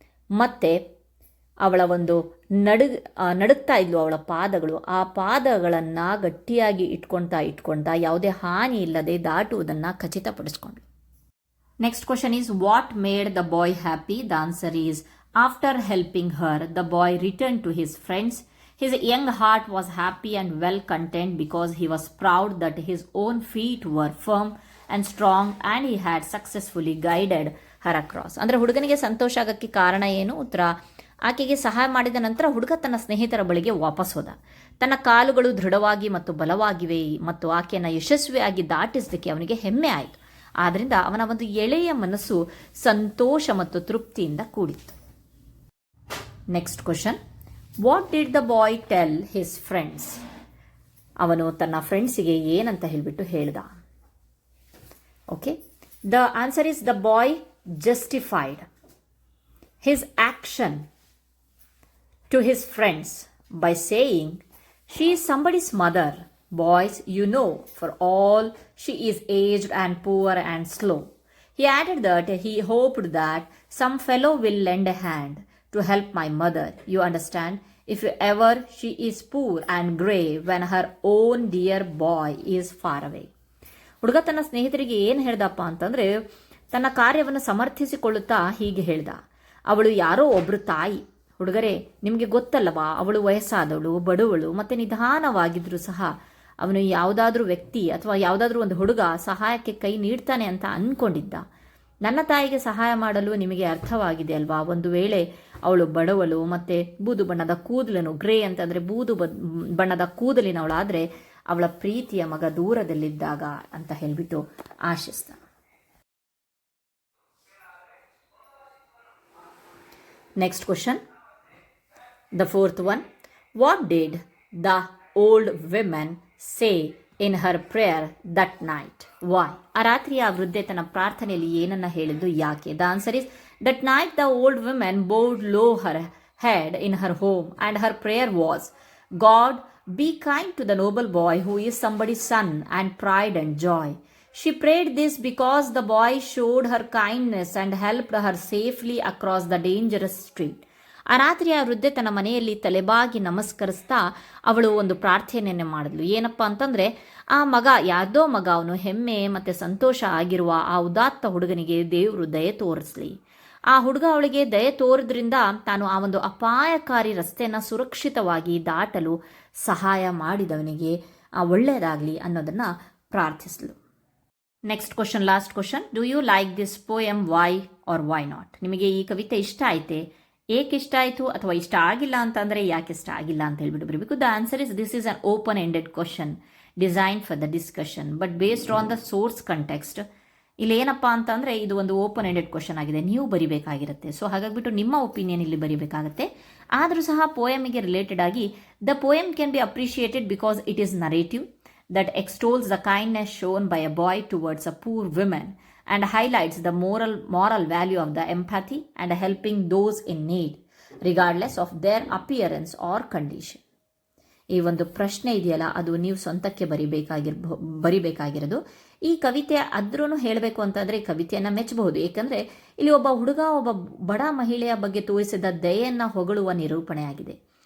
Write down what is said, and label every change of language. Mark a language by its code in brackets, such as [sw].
[kn] ಮತ್ತೆ ಅವಳ ಒಂದು ನಡುಗ್ತಾ ಇದ್ಲು ಅವಳ ಪಾದಗಳು. ಆ ಪಾದಗಳನ್ನು ಗಟ್ಟಿಯಾಗಿ ಇಟ್ಕೊಳ್ತಾ ಯಾವುದೇ ಹಾನಿ ಇಲ್ಲದೆ ದಾಟುವುದನ್ನು ಖಚಿತಪಡಿಸ್ಕೊಂಡ್ಳು. [en] Next question is, what made the boy happy? The answer is, after helping her the boy return to his friends. His young heart was happy and well content because he was proud that his own feet were firm and strong and he had successfully guided her across. [kn] ಅಂದರೆ ಹುಡುಗನಿಗೆ ಸಂತೋಷ ಆಗಕ್ಕೆ ಕಾರಣ ಏನು? ಉತ್ತರ, ಆಕೆಗೆ ಸಹಾಯ ಮಾಡಿದ ನಂತರ ಹುಡುಗ ತನ್ನ ಸ್ನೇಹಿತರ ಬಳಿಗೆ ವಾಪಸ್ ಹೋದ. ತನ್ನ ಕಾಲುಗಳು ದೃಢವಾಗಿ ಮತ್ತು ಬಲವಾಗಿವೆ ಮತ್ತು ಆಕೆಯನ್ನು ಯಶಸ್ವಿಯಾಗಿ ದಾಟಿಸಲಿಕ್ಕೆ ಅವನಿಗೆ ಹೆಮ್ಮೆ ಆಯಿತು. ಆದ್ದರಿಂದ ಅವನ ಒಂದು ಎಳೆಯ ಮನಸ್ಸು ಸಂತೋಷ ಮತ್ತು ತೃಪ್ತಿಯಿಂದ ಕೂಡಿತ್ತು. [en] Next question, what did the boy tell his friends? [kn] ಅವನು ತನ್ನ ಫ್ರೆಂಡ್ಸಿಗೆ ಏನಂತ ಹೇಳಿಬಿಟ್ಟು ಹೇಳ್ದ? [en] Okay, the answer is, the boy justified his action to his friends by saying, she is somebody's mother. Boys, you know, for all she is aged and poor and slow. He added that he hoped that some fellow will lend a hand to help my mother. You understand? If ever she is poor and grey when her own dear boy is far away. [kn] ಹುಡುಗ ತನ್ನ ಸ್ನೇಹಿತರಿಗೆ ಏನು ಹೇಳ್ದಪ್ಪ ಅಂತಂದರೆ, ತನ್ನ ಕಾರ್ಯವನ್ನು ಸಮರ್ಥಿಸಿಕೊಳ್ಳುತ್ತಾ ಹೀಗೆ ಹೇಳ್ದ, ಅವಳು ಯಾರೋ ಒಬ್ಬರು ತಾಯಿ. ಹುಡುಗರೇ, ನಿಮಗೆ ಗೊತ್ತಲ್ಲವಾ, ಅವಳು ವಯಸ್ಸಾದವಳು, ಬಡವಳು ಮತ್ತು ನಿಧಾನವಾಗಿದ್ದರೂ ಸಹ ಅವನು ಯಾವುದಾದ್ರೂ ವ್ಯಕ್ತಿ ಅಥವಾ ಯಾವುದಾದ್ರೂ ಒಂದು ಹುಡುಗ ಸಹಾಯಕ್ಕೆ ಕೈ ನೀಡ್ತಾನೆ ಅಂತ ಅಂದ್ಕೊಂಡಿದ್ದ. ನನ್ನ ತಾಯಿಗೆ ಸಹಾಯ ಮಾಡಲು ನಿಮಗೆ ಅರ್ಥವಾಗಿದೆ ಅಲ್ವಾ? ಒಂದು ವೇಳೆ ಅವಳು ಬಡವಳು ಮತ್ತು ಬೂದು ಬಣ್ಣದ ಕೂದಲನು, ಗ್ರೇ ಅಂತಂದರೆ ಬೂದು ಬಣ್ಣದ ಕೂದಲಿನವಳಾದರೆ ಅವಳ ಪ್ರೀತಿಯ ಮಗ ದೂರದಲ್ಲಿದ್ದಾಗ ಅಂತ ಹೇಳಿಬಿಟ್ಟು ಆಶಿಸ್ತ. [en] Next question, the fourth one, what did the old woman say in her prayer that night? Why? [kn] ಆ ರಾತ್ರಿ ಆ ವೃದ್ಧೆ ತನ್ನ ಪ್ರಾರ್ಥನೆಯಲ್ಲಿ ಏನನ್ನ ಹೇಳಿದ್ದು, ಯಾಕೆ? [en] The answer is, that night the old woman bowed low her head in her home and her prayer was, God, be kind to the noble boy who is somebody's son and pride and joy. She prayed this because the boy showed her kindness and helped her safely across the dangerous street. [kn] ಆ ರಾತ್ರಿ ಆ ವೃದ್ಧೆ ತನ್ನ ಮನೆಯಲ್ಲಿ ತಲೆಬಾಗಿ ನಮಸ್ಕರಿಸ್ತಾ ಅವಳು ಒಂದು ಪ್ರಾರ್ಥನೆಯನ್ನೇ ಮಾಡಿದ್ಲು. ಏನಪ್ಪ ಅಂತಂದರೆ, ಆ ಮಗ ಯಾವುದೋ ಮಗ, ಅವನು ಹೆಮ್ಮೆ ಮತ್ತು ಸಂತೋಷ ಆಗಿರುವ ಆ ಉದಾತ್ತ ಹುಡುಗನಿಗೆ ದೇವರು ದಯೆ ತೋರಿಸಲಿ. ಆ ಹುಡುಗ ಅವಳಿಗೆ ದಯೆ ತೋರಿದ್ರಿಂದ ತಾನು ಆ ಒಂದು ಅಪಾಯಕಾರಿ ರಸ್ತೆಯನ್ನು ಸುರಕ್ಷಿತವಾಗಿ ದಾಟಲು ಸಹಾಯ ಮಾಡಿದವನಿಗೆ ಒಳ್ಳೆಯದಾಗಲಿ ಅನ್ನೋದನ್ನು ಪ್ರಾರ್ಥಿಸಲು. [en] Next question, last question, do you like this poem? Why or why not? [kn] ನಿಮಗೆ ಈ ಕವಿತೆ ಇಷ್ಟ ಆಯ್ತೆ? ಏಕೆ ಇಷ್ಟ ಆಯಿತು ಅಥವಾ ಇಷ್ಟ ಆಗಿಲ್ಲ ಅಂತಂದರೆ ಯಾಕೆ ಇಷ್ಟ ಆಗಿಲ್ಲ ಅಂತ ಹೇಳ್ಬಿಟ್ಟು ಬರಬೇಕು. [en] The answer is, this is an open ended question design for the discussion but based on the source context. [kn] ಇಲ್ಲಿ ಏನಪ್ಪ ಅಂತಂದರೆ ಇದು ಒಂದು ಓಪನ್ ಎಂಡೆಡ್ ಕ್ವಶನ್ ಆಗಿದೆ, ನೀವು ಬರಿಬೇಕಾಗಿರುತ್ತೆ. ಸೊ ಹಾಗಾಗಿಬಿಟ್ಟು ನಿಮ್ಮ ಒಪಿನಿಯನ್ ಇಲ್ಲಿ ಬರಿಬೇಕಾಗುತ್ತೆ. ಆದರೂ ಸಹ ಪೋಯಮಿಗೆ ರಿಲೇಟೆಡ್ ಆಗಿ, [en] The poem can be appreciated because it is narrative that extols the kindness shown by a boy towards a poor woman and highlights the moral value of the empathy and helping those in need regardless of their appearance or condition. [kn] ಈ ಒಂದು ಪ್ರಶ್ನೆ ಇದೆಯಲ್ಲ, ಅದು ನೀವು ಸ್ವಂತಕ್ಕೆ ಬರಿಬೇಕಾಗಿರೋದು. ಈ ಕವಿತೆ ಆದ್ರೂ ಹೇಳಬೇಕು ಅಂತಂದರೆ ಈ ಕವಿತೆಯನ್ನು ಮೆಚ್ಚಬಹುದು. ಏಕೆಂದರೆ ಇಲ್ಲಿ ಒಬ್ಬ ಹುಡುಗ ಒಬ್ಬ ಬಡ ಮಹಿಳೆಯ ಬಗ್ಗೆ ತೋರಿಸಿದ ದಯೆಯನ್ನು ಹೊಗಳುವ ನಿರೂಪಣೆಯಾಗಿದೆ.